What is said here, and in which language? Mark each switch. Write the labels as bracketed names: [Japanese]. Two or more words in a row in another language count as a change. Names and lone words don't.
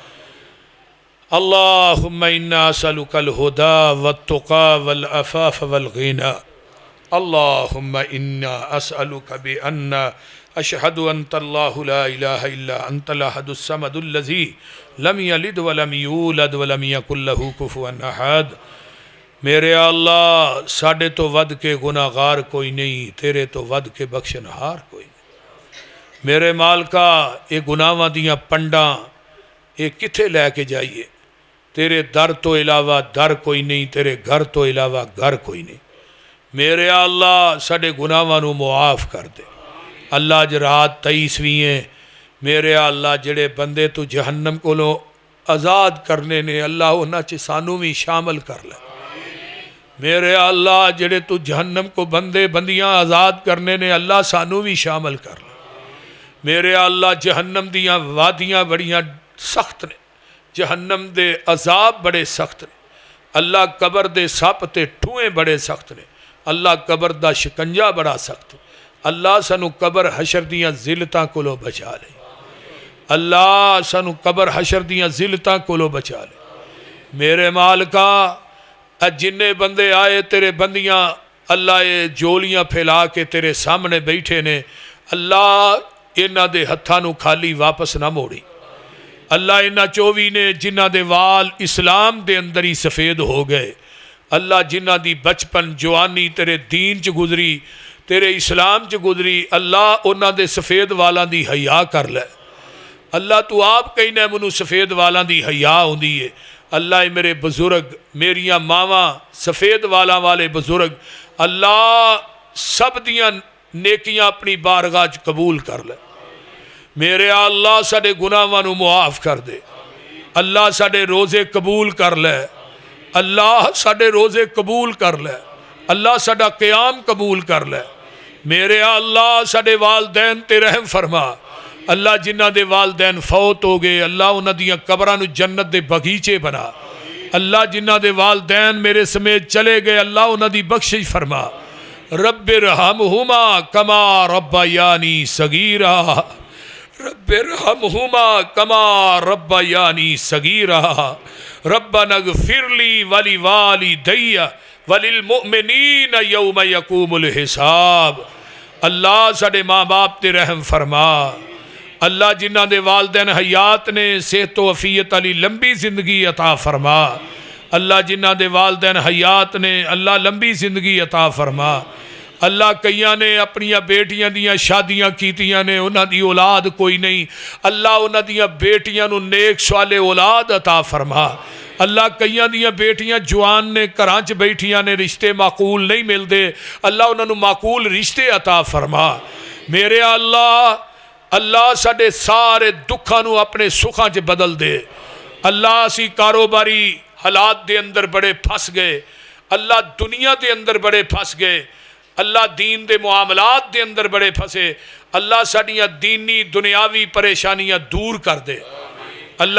[Arabic] اللهم إنا أسألك الهدى والتقى والعفاف والغنى اللهم إنا أسألك بأن أشهد أنت الله لا إله إلا أنت الأحد الصمد الذي لم يلد ولم يولد ولم يكن له كفوا أحد [Punjabi] میرے اللہ ساڑھے تو ود کے گناہگار کوئی نہیں تیرے تو ود کے بخشنہار کوئی نہیں میرے مالکا اے گناہاں دیاں پنڈاں اے کتھے لے کے جائیے تیرے در تو علاوہ در کوئی نہیں تیرے گھر تو علاوہ گھر کوئی نہیں میرے اللہ ساڑھے گناہاں نو معاف کر دے اللہ جرات 23ویں میرے اللہ جڑے بندے تو جہنم کو لو آزاد کرنے نے اللہ انہاں چے سانو بھی شامل کر لے میرے اللہ جڑے تو جہنم کو بندے بندیاں آزاد کرنے نے اللہ سانو بھی شامل کر لے میرے اللہ جہنم دیاں وادیاں بڑیاں سخت نے جہنم دے عذاب بڑے سخت نے اللہ قبر دے سپ تے ٹھوئیں بڑے سخت نے، اللہ قبر دا شکنجا بڑا سخت، اللہ سانو قبر حشر دیاں ذلتاں کولو بچا لے، اللہ سانو قبر حشر دیاں ذلتاں کولو بچا لے۔ میرے مالکا جننے بندے آئے تیرے بندیاں اللہ یہ جولیاں پھیلا کے تیرے سامنے بیٹھے نے، اللہ انہاں دے ہتھاں نو خالی واپس نہ موڑی، اللہ انہاں 24 نے جنہاں دے وال اسلام دے اندر ہی سفید ہو گئے، اللہ جنہاں دی بچپن جوانی تیرے دین چ گزری، تیرے اسلام چ گزری، اللہ انہاں دے سفید والاں دی حیا کر لے، اللہ تو آپ کہنا منو سفید والاں دی حیا ہوندی ہے، اللہ اے میرے بزرگ میریاں ماواں سفید والاں والے بزرگ، اللہ سب دیاں نیکیاں اپنی بارگاہ چ قبول کر لے، میرے اللہ ساڈے گناہاں نو معاف کر دے، اللہ ساڈے روزے قبول کر لے، اللہ ساڈے روزے قبول کر لے، اللہ ساڈا قیام قبول کر لے، میرے اللہ ساڈے والدین تے رحم فرما، اللہ جنہ دے والدین فوت ہو گئے اللہ انہاں دیاں قبراں نو جنت دے بغیچے بنا، اللہ جنہ دے والدین میرے سمیت چلے گئے اللہ انہاں دی بخشش فرما، [Arabic] رب ارحمہما کما ربیانی صغیرا، رب ارحمہما کما ربیانی صغیرا، ربنا اغفر لی ولوالدی وللمؤمنین یوم یقوم الحساب، [Punjabi] اللہ ساڈے ماں باپ تے رحم فرما، اللہ جنہ دے والدین حیات نے صحت و عافیت علی لمبی زندگی عطا فرما، اللہ جنہ دے والدین حیات نے اللہ لمبی زندگی عطا فرما، اللہ کئیاں نے اپنیاں بیٹیاں دیاں شادیاں کیتیاں نے انہاں دی اولاد کوئی نہیں، اللہ انہاں دیاں بیٹیاں نو نیک صالح اولاد عطا فرما، اللہ کئیاں دیاں بیٹیاں جوان نے گھراں چ بیٹھیاں نے رشتے معقول نہیں ملدے، اللہ انہاں نو معقول رشتے عطا فرما، میرے اللہ ساڈے سارے دکھاں نو اپنے سکھاں چ بدل دے، اللہ اسی کاروباری حالات دے اندر بڑے پھس گئے، اللہ دنیا دے اندر بڑے پھس گئے، اللہ دین دے معاملات دے اندر بڑے پھسے، اللہ ساڈیاں دینی دنیاوی پریشانیاں دور کر دے، اللہ